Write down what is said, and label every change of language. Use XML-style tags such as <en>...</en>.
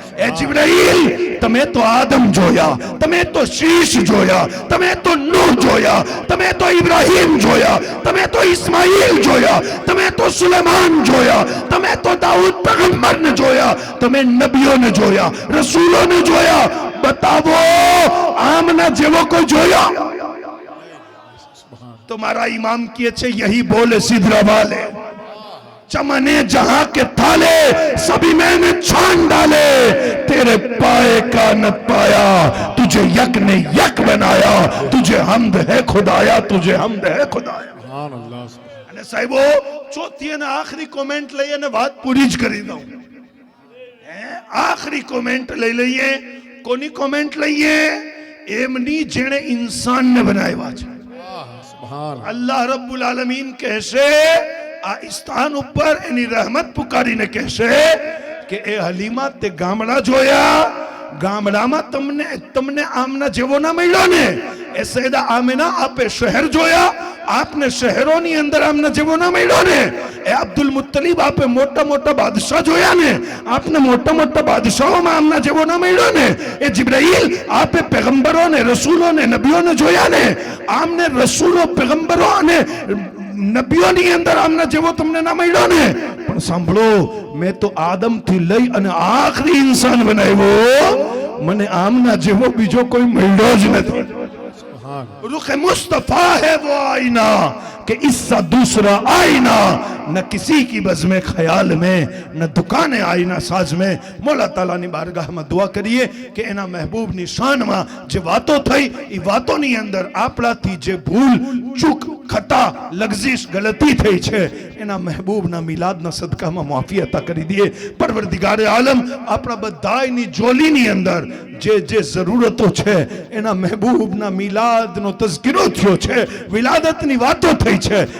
<gu>એ જિબ્રાઈલ, તમે તો આદમ જોયા, તમે તો શીશ જોયા, તમે તો નૂહ જોયા, તમે તો ઇબ્રાહીમ જોયા, તમે તો ઇસ્માઈલ જોયા, તમે તો સુલેમાન જોયા, તમે તો દાઉદ પેગમ્બરને જોયા, તમે નબીઓને જોયા, રસૂલોને જોયા. બતાવો આમના જેવો કોઈ જોયા?</gu> <hi>तो हमारा इमाम किए छे यही बोले सिदरा वाले, चमने जहां के थाले सभी मैंने छान डाले, तेरे पाए का न पाया, तुझे यक ने यक बनाया, तुझे हमद है खुदाया, तुझे हमद है खुदाया.</hi> <gu>સુબહાનલ્લાહ. અને સાહેબો ચોથી અને આખરી કોમેન્ટ લઈ અને વાત પૂરી જ કરી દઉં. આખરી કોમેન્ટ લઈ લઈએ. કોની કોમેન્ટ લઈએ? એમની જેણે ઇન્સાનને બનાવ્યા છે. સુબહાન. અલ્લાહ રબ્બુલ આલમીન કહેશે આ સ્થાન ઉપર એની રહેમત પુકારીને કહેશે કે એ હલીમા, તે ગામડા જોયા, ગામડામાં તમને આમના જેવો ના મળ્યો ને. એ સૈયદા આમિના, આપે શહેર જોયા, આપને શહેરોની અંદર આમના જેવો ના મળ્યો ને. એ અબ્દુલ મુત્તલિબ, આપે મોટા મોટા બાદશાહ જોયા ને, આપને મોટા મોટા બાદશાહોમાં આમના જેવો ના મળ્યો ને. એ જિબ્રાઈલ, આપે પેગમ્બરો ને રસૂલો ને નબીઓને જોયા ને, આમને રસૂલો પેગમ્બરો અને નબીઓની અંદર આમના જેવો તમને ના મળ્યો ને. પણ સાંભળો, મેં તો આદમ થી લઈ અને આખરી ઇન્સાન બનાવ્યો, મને આમના જેવો બીજો કોઈ મળ્યો જ નથી.</gu> <hi>रुख मुस्तफा है वो आईना कि इससे दूसरा आईना, न किसी की बज़्म ख्याल में, न दुकाने आईना साज में.</hi> <gu>मौला ताला ની બારગાહમાં દુઆ કરીએ કે એના મહેબૂબની શાનમાં જે વાતો થઈ, એ વાતોની અંદર આપણાથી જે ભૂલ ચૂક ખતા લગઝિશ ગલતી થઈ છે, એના મહેબૂબના મિલાદના સદકામાં માફી અતા કરી દે. પરવરદિગારે આલમ આપણા બધાયની જોલીની અંદર જે જે જરૂરતો છે, એના મહેબૂબના મિલાદનો તઝકિરો થયો છે, વિલાદતની વાતો થઈ છે.</gu>